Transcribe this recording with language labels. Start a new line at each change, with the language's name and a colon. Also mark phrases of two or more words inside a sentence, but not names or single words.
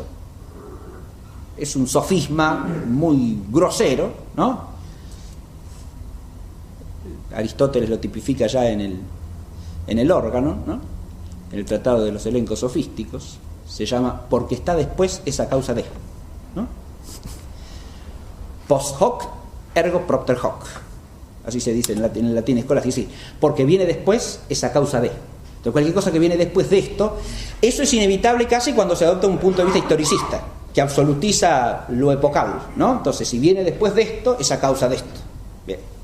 Spanish: Es un sofisma muy grosero, ¿no? Aristóteles lo tipifica ya en el órgano, ¿no? En el Tratado de los Elencos Sofísticos. Se llama porque está después es a causa de, ¿no?
Latin: Post hoc ergo propter hoc,
Spanish: así se dice en el latín escolar, así, porque viene después es a causa de. Entonces cualquier cosa que viene después de esto, eso es inevitable casi cuando se adopta un punto de vista historicista que absolutiza lo epocal, ¿no? Entonces si viene después de esto es a causa de esto. Bien.